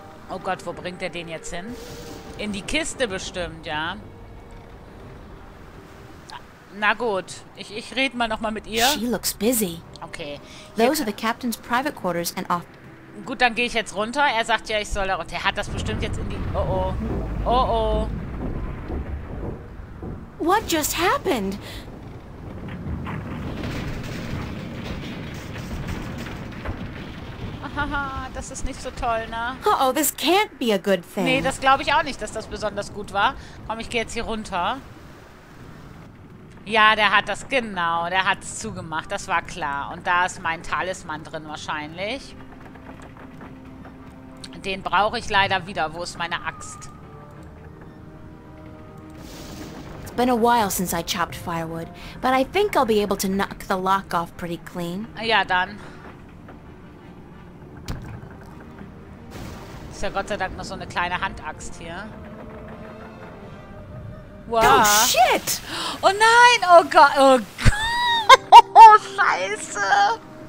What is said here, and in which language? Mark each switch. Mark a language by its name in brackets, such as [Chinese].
[German] Oh Gott, wo bringt er den jetzt hin? In die Kiste bestimmt, ja. Na gut, ich rede mal nochmal mit ihr. [English] She looks busy. Okay. Those are the captain's private quarters and off. [German] Gut, dann gehe ich jetzt runter. Er sagt ja, ich soll da runter. Er hat das bestimmt jetzt in die... Oh oh. Oh oh. [English] What just happened? [German] Haha, das ist nicht so toll, ne? [English] Uh-oh, this can't be a good thing. [German] Nee, das glaube ich auch nicht, dass das besonders gut war. Komm, ich gehe jetzt hier runter. Ja, der hat das, genau. Der hat es zugemacht, das war klar. Und da ist mein Talisman drin wahrscheinlich. Den brauche ich leider wieder. Wo ist meine Axt? [English] been a while since I chopped firewood, but I think I'll be able to knock the lock off pretty clean. [German] Ja, dann. Ist ja Gott sei Dank noch so eine kleine Handaxt hier. Wow. [English] Oh, shit! [German] Oh nein! Oh Gott! Oh Gott! Oh, Scheiße!